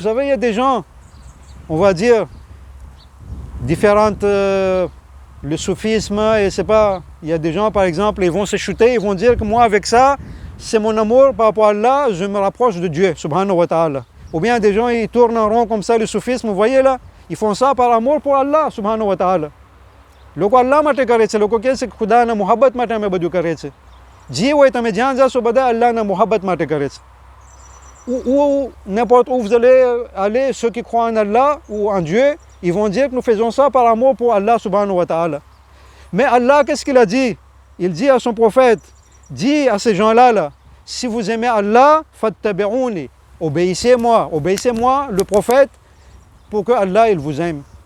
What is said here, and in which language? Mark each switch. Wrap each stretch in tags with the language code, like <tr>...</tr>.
<fr>Vous savez, il y a des gens, on va dire, différentes, le soufisme, et c'est pas, il y a des gens, par exemple, ils vont se chuter, ils vont dire que moi, avec ça, c'est mon amour par rapport à Allah, je me rapproche de Dieu, subhanahu wa ta'ala. Ou bien des gens, ils tournent en rond comme ça, le soufisme, vous voyez là, ils font ça par amour pour Allah, subhanahu wa ta'ala.</fr> <gu>લોકો Allah માટે કરે છે, લોકો કહે છે કે ખુદાના મોહબ્બત માટે અમે બધું કરે છે. જે હોય તમે જ્યાં જાશો બધા અલ્લાહના મોહબ્બત માટે કરે છે.</gu> <fr>Ou n'importe où vous allez aller, ceux qui croient en Allah ou en Dieu, ils vont dire que nous faisons ça par amour pour Allah subhanahu wa ta'ala. Mais Allah, qu'est-ce qu'il a dit? Il dit à son prophète, dit à ces gens-là, là, si vous aimez Allah, fattabi'uni, obéissez-moi, le prophète, pour que Allah il vous aime.</fr>